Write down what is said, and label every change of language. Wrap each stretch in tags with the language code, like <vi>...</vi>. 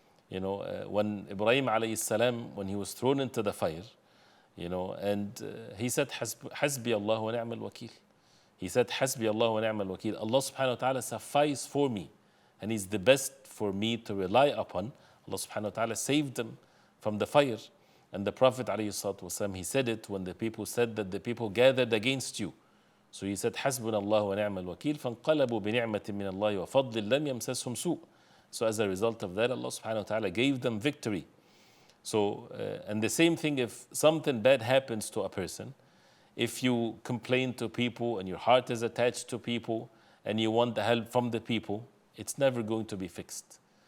<en>You know, when Ibrahim alayhi salam, when he was thrown into the fire, you know, and he said,</en> <ar>Hasbi Allah wa ni'mal wakil.</ar> <en>He said,</en> <ar>Hasbi Allah wa ni'mal wakil.</ar> <en>Allah subhanahu wa ta'ala suffice for me, and He's the best for me to rely upon. Allah subhanahu wa ta'ala saved him from the fire. And the Prophet alayhi salatu wasalam, he said it when the people said that the people gathered against you. So he said,</en> <ar>حسبنا الله ونعم الوكيل فانقلبوا بنعمة من الله وفضل لم يمسسهم سوء.</ar> <en>So as a result of that, Allah subhanahu wa ta'ala gave them victory. So, and the same thing, if something bad happens to a person, if you complain to people and your heart is attached to people and you want the help from the people, it's never going to be fixed.</en>